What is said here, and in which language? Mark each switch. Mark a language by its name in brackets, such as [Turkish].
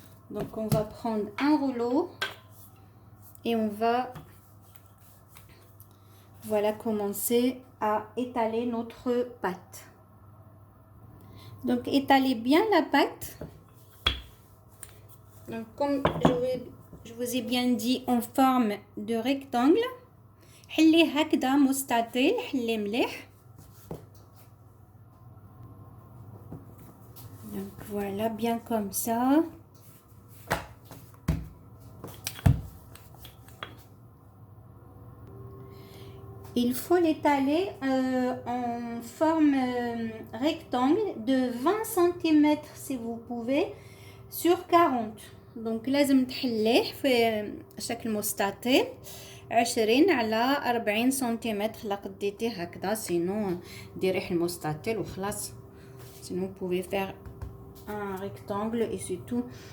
[French] Donc on va prendre un rouleau et on va voilà commencer à étaler notre pâte. Donc étalez bien la pâte. Donc comme je vous ai bien dit, en forme de rectangle. [Arabic] حليه هكذا مستطيل، حليه مليح. [French] Donc voilà, bien comme ça. Il faut l'étaler en forme rectangle de 20 cm si vous pouvez sur 40. [Arabic] Donc لازم تحليه في شكل مستطيل 20 على 40 سنتيمتر. لا قديتيه هكذا سينو ديري المستطيل وخلاص. [French] Sinon vous pouvez faire un rectangle et c'est tout.